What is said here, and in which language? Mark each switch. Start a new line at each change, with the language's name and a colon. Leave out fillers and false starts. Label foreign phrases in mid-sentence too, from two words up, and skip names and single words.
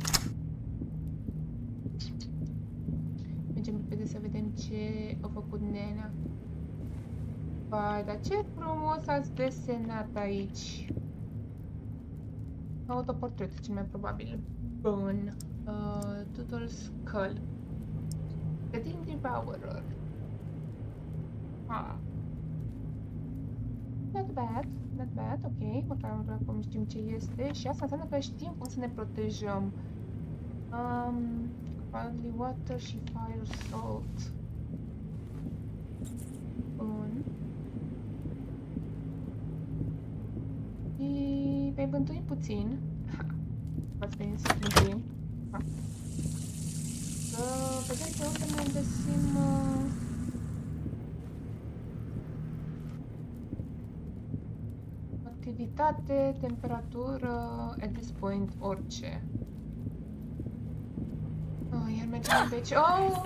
Romanian: Mergem repede să vedem ce a făcut nenea. Vai, dar ce frumos ați desenat aici. Autoportret, cel mai probabil. Bun.
English: Total Skull. The Team Devourer. Not bad, not bad,
Romanian: ok, măcar acum știm ce este și asta înseamnă că știm cum să ne protejăm.
English: Only water și fire salt.
Romanian: Bun. Și vei bântui puțin. V-ați prins în timp. Să vedem pe unde ne găsim... activitate, temperatură,
English: at this point,
Romanian: orice. Iar mergem pe aici. Oh!